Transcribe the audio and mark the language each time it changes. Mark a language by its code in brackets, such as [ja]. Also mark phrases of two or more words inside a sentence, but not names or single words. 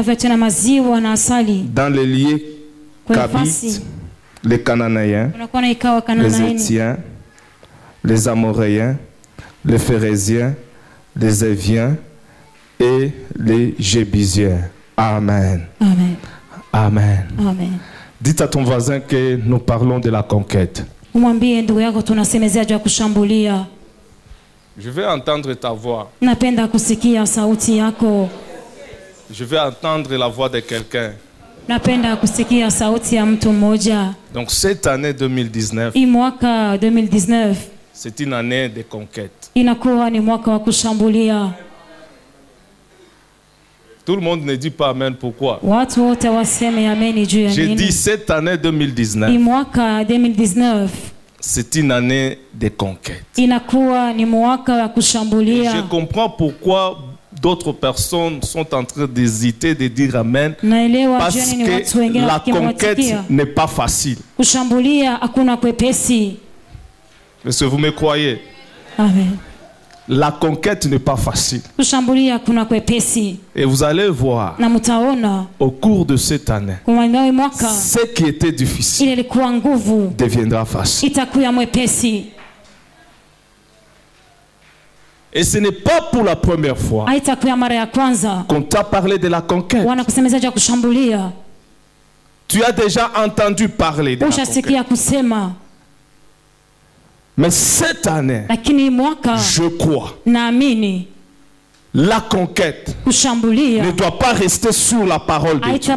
[fr] dans les lieux qu'habitent les Cananéens, les Étiens, les Amoréens, les Phéréziens, les Éviens et les Jébusiens. Amen. Amen. Amen. Amen. Dites à ton voisin que nous parlons de la conquête. [sw] Umwambie ndugu yako tunasemezea juu ya kushambulia. [fr] Je vais entendre ta voix. [sw] Napenda kusikia sauti yako. [fr] Je vais entendre la voix de quelqu'un. [sw] Napenda kusikia sauti ya mtu mmoja. [fr] Donc cette année 2019, [sw] Hii mwaka 2019 [fr] c'est une année de conquête. [sw] inakuwa ni mwaka wa kushambulia. [fr] Tout le monde ne dit pas amen. Pourquoi? [sw] Watu wote waseme ameni juu ya [fr] J'ai [sw] nini? [fr] dit cette année [sw] Hii 2019, mwaka 2019 [fr] c'est une année de conquête. [sw] inakuwa ni mwaka wa [fr] Je [sw] kushambulia. [fr] comprends pourquoi d'autres personnes sont en train d'hésiter de dire amen. [sw] Naelewa [fr] Parce [sw] juu ni watu wengine [fr] que la conquête [sw] wakimwatikia. [fr] n'est pas facile. [sw] Kushambulia hakuna kwepesi. [fr] Est-ce que vous me croyez? Amen. La conquête n'est pas facile. [sw] Kushambulia kuna kwepesi. [fr] Et vous allez voir [sw] Na mutaona [fr] au cours de cette année, ce qui était difficile deviendra facile. [sw] Itakuya mwepesi. [fr] Et ce n'est pas pour la première fois qu'on t'a parlé de la conquête. Tu as déjà entendu parler de la conquête. Mais cette année, je crois, la conquête ne doit pas rester sur la parole de Dieu.